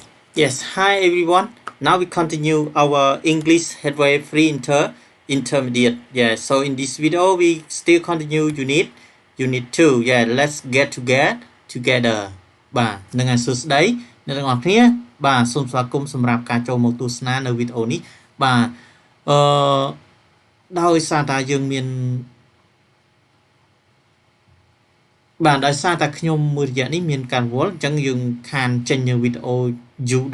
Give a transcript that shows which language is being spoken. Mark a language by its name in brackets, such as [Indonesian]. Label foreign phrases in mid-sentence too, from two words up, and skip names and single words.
[English] Yes, hi everyone. Now we continue our English Headway Free Intermediate. Yeah, so in this video we still continue unit 2. Yeah, let's get together [Khmer] បាទនឹងហើយសួស្តីអ្នកទាំងអស់គ្នាបាទសូមស្វាគមន៍សម្រាប់ការចូលមកទស្សនានៅវីដេអូនេះបាទអឺដោយសារតែយើងមាន បាទដោយសារតែខ្ញុំមួយរយៈនេះមានការវល់អញ្ចឹងយើងខានចេញនៅវីដេអូយូរ